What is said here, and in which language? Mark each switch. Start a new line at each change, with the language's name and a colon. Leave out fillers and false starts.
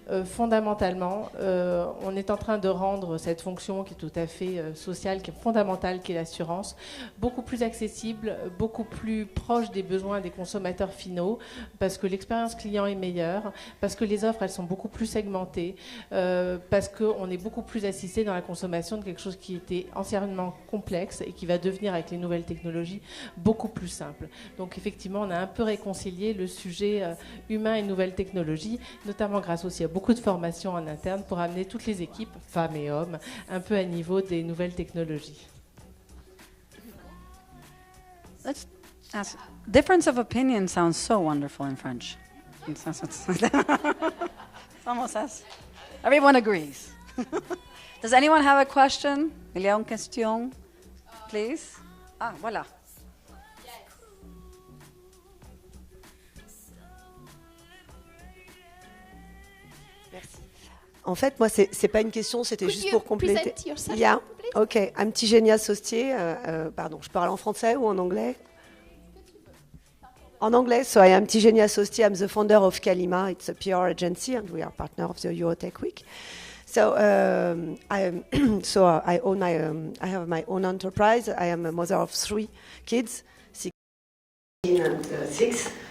French: fondamentalement, on est en train de rendre cette fonction qui est tout à fait sociale, qui est fondamentale, qui est l'assurance, beaucoup plus accessible, beaucoup plus proche des besoins des consommateurs finaux, parce que l'expérience client est meilleure, parce que les offres elles sont beaucoup plus segmentées, parce qu'on est beaucoup plus assisté dans la consommation de quelque chose qui était anciennement complexe et qui va devenir avec les nouvelles technologies beaucoup plus simple. Donc effectivement on a un peu réconcilié le sujet humain et nouvelles technologies, notamment grâce aussi à beaucoup de formations en interne pour amener toutes les équipes, femmes et hommes, un peu à niveau des nouvelles technologies.
English: Difference of opinion sounds so wonderful in French. It's almost as everyone agrees. Does anyone have a question?
French: Il y a une question,
English: please.
French: Ah, voilà. Merci. En fait, moi, c'est pas une question, c'était
English: Could
French: juste
English: you
French: pour compléter.
English: present yourself, Yeah, please? ok. I'm Tigenia Saustier.
French: Pardon, je parle en français ou en anglais? En anglais,
English: so I am Tigenia Saustier. I'm the founder of Kalima. It's a PR agency, and we are partner of the Eurotech Week. So I own I have my own enterprise. I am a mother of 3 kids, 16 and 6.